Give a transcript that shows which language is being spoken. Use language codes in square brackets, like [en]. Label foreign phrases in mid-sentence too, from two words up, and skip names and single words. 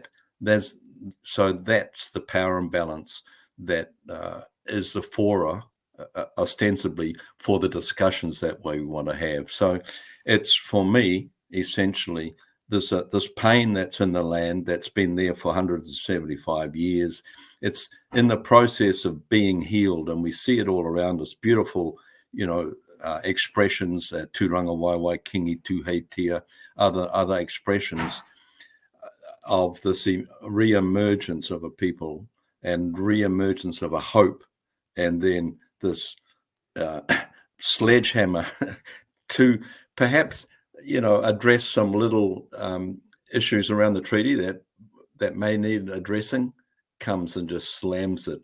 [en] That's the power imbalance that is the fora, ostensibly, for the discussions that we want to have. So it's, for me, essentially, this pain that's in the land that's been there for 175 years. It's in the process of being healed, and we see it all around us. Beautiful, expressions, tūranga waiwai, kingi tūheitia, other expressions of this re-emergence of a people and re-emergence of a hope, and then this sledgehammer to perhaps, address some little issues around the treaty that may need addressing, comes and just slams it.